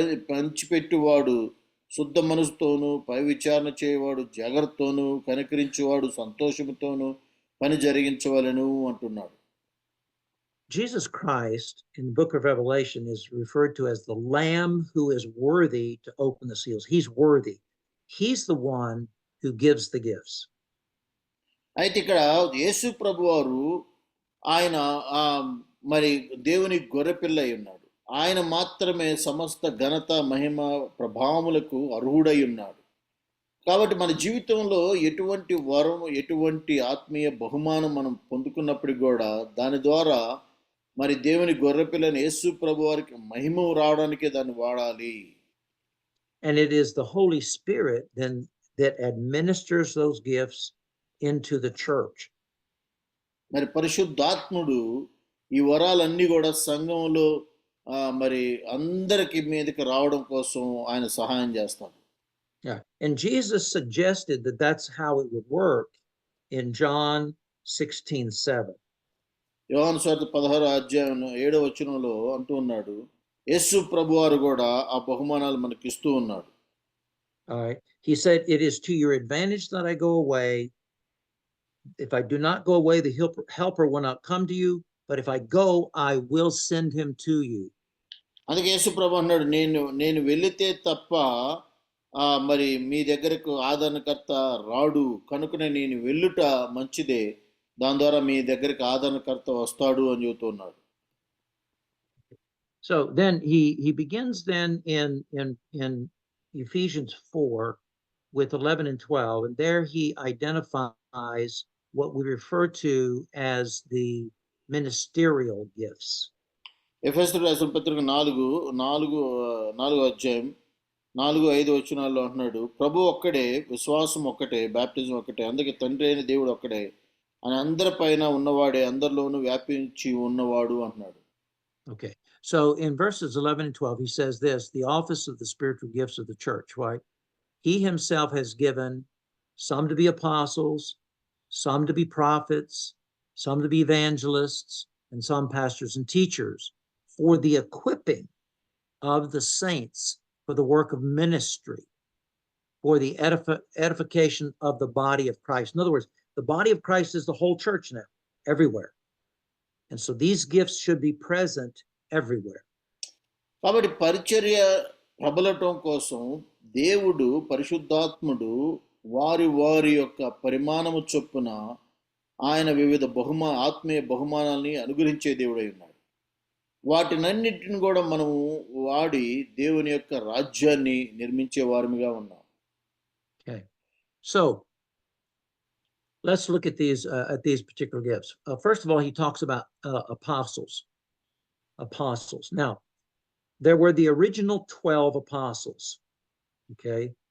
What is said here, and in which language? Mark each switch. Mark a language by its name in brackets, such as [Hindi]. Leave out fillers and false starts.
[Telugu] పంచిపెట్టువాడు శుద్ధ మనసుతోను, పై విచారణ చేయవాడు జాగ్రత్తతోను, కనికరించేవాడు సంతోషముతోను పని జరిగించవలెను అంటున్నాడు. [English] Jesus Christ in the book of Revelation is referred to as the Lamb who is worthy to open the seals. He's worthy. He's the one who gives the gifts. [Telugu] అయితే ఇక్కడ యేసు ప్రభువారు ఆయన మరి దేవుని గొర్రెపిల్ల అయి ఉన్నాడు. ఆయన మాత్రమే సమస్త ఘనత మహిమ ప్రభావములకు అర్హుడై ఉన్నాడు. కాబట్టి మన జీవితంలో ఎటువంటి వరం, ఎటువంటి ఆత్మీయ బహుమానం మనం పొందుకున్నప్పటికీ కూడా దాని ద్వారా మరి దేవుని గొర్రెపిల్లని యేసు ప్రభువారికి మహిమ రావడానికే దాన్ని వాడాలి. [English] And it is the Holy Spirit then that administers those gifts into the church. [Telugu] మరి పరిశుద్ధాత్ముడు ఈ వరాలన్నీ కూడా సంఘంలో మరి అందరికి మీదకి రావడం కోసం ఆయన సహాయం చేస్తాడు. [English] Yeah, and Jesus suggested that that's how it would work in John 16:7. [Telugu] యోహాను సువార్త 16వ అధ్యాయం 7వ వచనంలో అంటూ ఉన్నాడు, యేసు ప్రభువారు కూడా ఆ బహుమానాలు మనకి ఇస్తూ ఉన్నాడు. [English] All right. He said, "It is to your advantage that I go away. If I do not go away, the helper will not come to you, but if I go, I will send him to you." [Telugu] అందుకే యేసు ప్రభు అన్నాడు, నేను వెళితే తప్ప మరి మీ దగ్గరకు ఆదరణకర్త రాడు, కనుకనే నేను వెళ్ళుట మంచిదే, దాని ద్వారా మీ దగ్గరికి ఆదరణకర్త వస్తాడు అని చెబుతున్నాడు. [English] So then he begins then in Ephesians 4 with 11 and 12, and there he identifies what we refer to as the ministerial gifts. [Telugu] ఎఫెసీయులకు రాసిన పత్రిక 4వ అధ్యాయం 4-5 వచనాల్లో అంటున్నాడు, ప్రభు ఒక్కడే, విశ్వాసం ఒక్కటే, బాప్టిజం ఒక్కటే, అందుకే తండ్రి అయిన దేవుడు ఒక్కడే, అని అందరిపైన ఉన్నవాడే, అందరిలోనూ వ్యాపించి ఉన్నవాడు అంటున్నాడు. [English] Okay, so in verses 11 and 12 he says this, the office of the spiritual gifts of the church, right? He himself has given some to be apostles, some to be prophets, some to be evangelists, and some pastors and teachers, for the equipping of the saints for the work of ministry, for the edification of the body of Christ. In other words, the body of Christ is the whole church now, everywhere. And so these gifts should be present everywhere. [Telugu] కాబట్టి పరిచర్య ప్రబలటం కోసం దేవుడు పరిశుద్ధాత్ముడు వారి వారి యొక్క పరిమాణము చొప్పున ఆయన వివిధ ఆత్మీయ బహుమానాల్ని అనుగ్రహించే దేవుడై ఉన్నాడు. వాటినన్నిటిని కూడా మనము వాడి దేవుని యొక్క రాజ్యాన్ని నిర్మించే వారిగా ఉన్నాం. [English] Okay, so let's look at these particular gifts. First of all, he talks about apostles. Now, there were the original 12 apostles. Okay.